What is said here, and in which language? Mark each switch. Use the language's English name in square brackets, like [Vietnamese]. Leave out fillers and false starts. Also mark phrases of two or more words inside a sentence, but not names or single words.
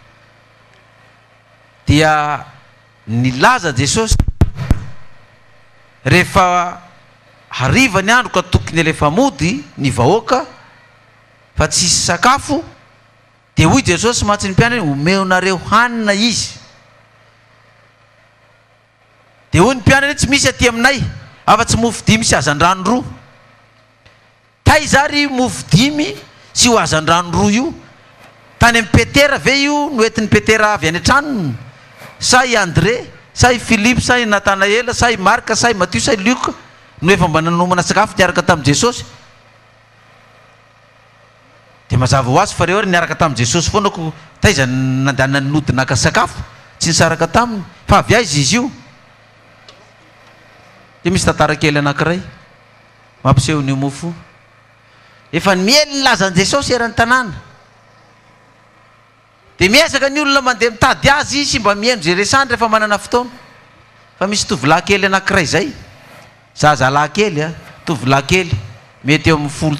[Malagasy] dia nilaza Jesosy rehefa hariva ny andro ka tokony alefa mody ny vahoaka fa tsisy sakafo dia hoy Jesosy matsy ny mpianany omeonareo hanina izy dia hoy ny mpianany tsy misy aty aminay afa-tsy mofo 5 sy azandrano 2 taizary mofo 5 sy ho azandrano 2 io tany amin'ny Petera ve io noentin'ny Petera avy any an-tranony sa i André sa i Philippe sa i Natanaela sa i Marka sa i Matthieu sa i Luc no efa mba nanomana sakafo niaraka tamin'i Jesosy dia mazava ho azy fa reo ary niaraka tamin'i Jesosy foana ko taiza nandana nody naka sakafo tsy nisaraka taminy fa avy aiza izy io dia misy tantara kely anankiray mampiseho ny mofo efa miely nilazan'i Jesosy eran'ny tanàna dia miezaka ny olona mandeha mitady azy sy mba mihaino zay resany rehefa manana fotoana fa misy tovolahy kely anankiray zay zazalahy kely tovolahy kely mety eo amin'ny 10